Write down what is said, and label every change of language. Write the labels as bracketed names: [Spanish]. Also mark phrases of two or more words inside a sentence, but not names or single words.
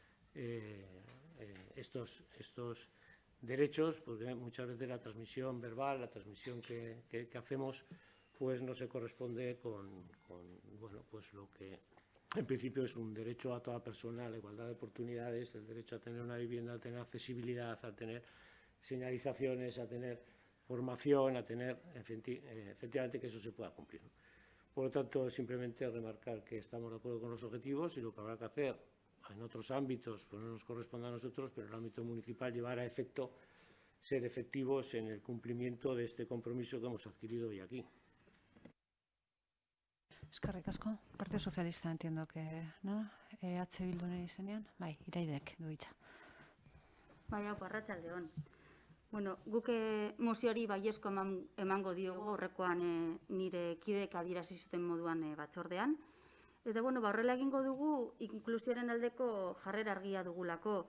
[Spanish] estos derechos, porque muchas veces la transmisión verbal, la transmisión que hacemos, pues no se corresponde con bueno, pues lo que en principio es un derecho a toda persona, a la igualdad de oportunidades, el derecho a tener una vivienda, a tener accesibilidad, a tener señalizaciones, a tener formación, a tener, efectivamente, que eso se pueda cumplir, ¿no? Por lo tanto, simplemente remarcar que estamos de acuerdo con los objetivos y lo que habrá que hacer en otros ámbitos, pues no nos corresponde a nosotros, pero en el ámbito municipal llevar a efecto, ser efectivos en el cumplimiento de este compromiso que hemos adquirido hoy aquí. [Basque] Eskerrik asko. [Spanish] Partido Socialista entiendo que, ¿no? [Basque] EH Bilduren izenean, bai, Iraidek du hitza. Bai, arratsaldeon. Bueno, guk moziori baiezko emango diogu horrekoan nire kideek adierazi zuten moduan batzordean. Eta bueno, horrela egingo dugu inklusioaren aldeko jarrera argia dugulako.